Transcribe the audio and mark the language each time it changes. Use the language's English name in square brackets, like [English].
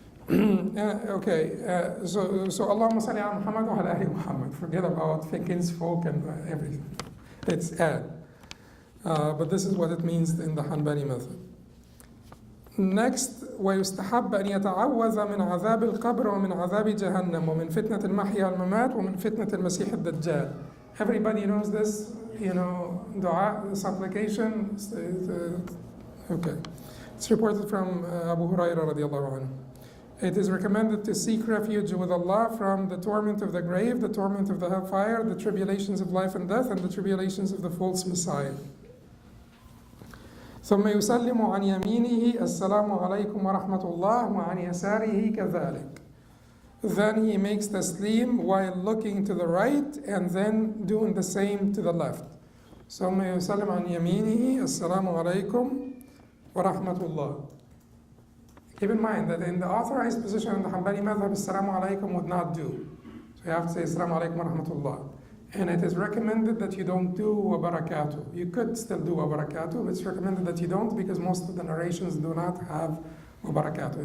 [English] Okay, so [Arabic] Allahumma salli ala Muhammad wa ala ali Muhammad. [English] Forget about kinsfolk and everything. It's al. But this is what it means in the Hanbali method. [Arabic] Next, ويستحب أن يتعوذ من عذاب القبر ومن عذاب جهنم ومن فتنة المحيا والممات ومن فتنة المسيح الدجال. [English] Everybody knows this, dua, supplication. Okay. It's reported from Abu Hurairah radiallahu anhu. It is recommended to seek refuge with Allah from the torment of the grave, the torment of the hellfire, the tribulations of life and death, and the tribulations of the false Messiah. [Arabic] ثم يسلم عن يمينه السلام عليكم ورحمة الله وعن يساره كذلك. [English] Then he makes taslim while looking to the right and then doing the same to the left. [Arabic] ثم يسلم عن يمينه السلام عليكم ورحمة الله. [English] Keep in mind that in the authorized position in the Hanbali madhab, Assalamu alaikum would not do. So you have to say Assalamu alaikum wa rahmatullah. And it is recommended that you don't do wa barakatuh. You could still do wa barakatuh, but it's recommended that you don't because most of the narrations do not have wa barakatuh.